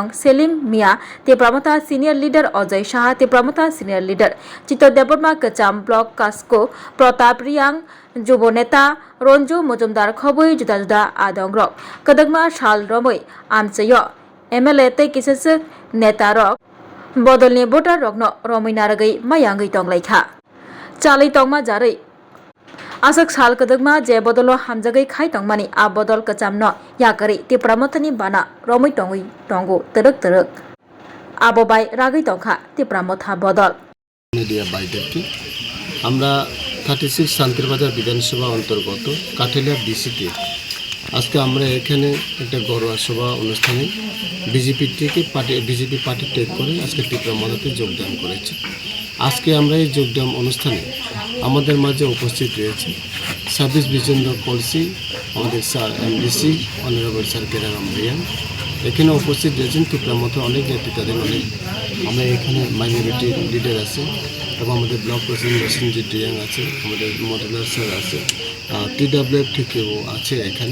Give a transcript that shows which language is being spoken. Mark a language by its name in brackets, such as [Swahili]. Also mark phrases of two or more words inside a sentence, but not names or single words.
[Kok Borok] Selim Mia ti pramotha Senior Leader Ajay Saha ti pramotha Senior Leader Chitor Deborma Kacham Block Kasko Pratap Riang Jubo Neta Ronju Mojumdar Khoboi juda juda Adong rok kadagma Shal Romoi Amchayo MLA te kisase Neta rok bodolni voter rokno rominarai mayangai tonglaikha chalai tongma jarai asak sal kadagma je bodolo hamjagai khai tongmani a bodol kachamno yakari ti pramothani bana romai tongui tongo terek abobai ragai tongkha ti pramotha bodol [Bangla] মিডিয়া বাইদেরকে আমরা 36 শান্তির বাজার বিধানসভা অন্তর্গত কাঠালিয়া ডিসিতে আজকে আমরা এখানে একটা গড়ুয়া সভা অনুষ্ঠানে বিজেপি পার্টি ত্যাগ করে আজকে টিপ্রামদাতে যোগদান করেছে। আজকে আমরা এই যোগদান অনুষ্ঠানে আমাদের মাঝে উপস্থিত রয়েছে সার্ভিস বিজেন্দ্র কলসি আমাদের স্যার MDC [English] honourable sir [Bangla] কেনারাম রিয়াং এখানে উপস্থিত রয়েছেন টিপ্রামদাতে অনেক নেতৃত্বাধীন অনেক আমরা এখানে [English] minority leader [Bangla] আছে এবং আমাদের [English] block president [Bangla] রসিনজিৎ রিয়াং আছে আমাদের মডেলার স্যার আছে TWF থেকেও আছে এখানে।